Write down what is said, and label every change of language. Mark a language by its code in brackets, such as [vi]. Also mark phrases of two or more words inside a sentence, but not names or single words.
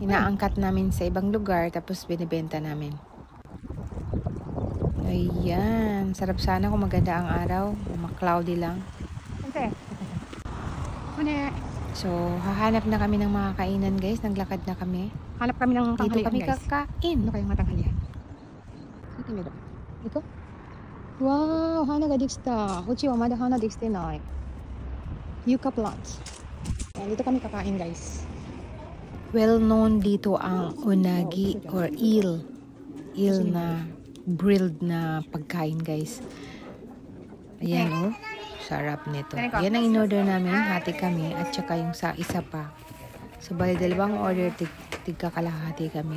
[tl] Inaangkat namin sa ibang lugar tapos binibenta namin. Ayan, sarap sana kung maganda ang araw, cloudy lang. Ante. Mune. So, hahanap na kami ng mga kainan guys. Naglakad na kami. Hanap kami ng Dito tanghalian kami guys. kakain. Ano kayong matanghalian? Ito? [ja] Wow、花ができた。うちはまだ花できてない. [en] Yucca plants. [tl] Ayan, dito kami kakain guys. [en] Well known [tl] dito ang unagi or eel. Eel na grilled na pagkain guys. Ayan oh. Sarap nito. Yan ang in-order namin. Hati kami. At saka yung sa isa pa. So, bali dalawang order. Tigkakalahati kami.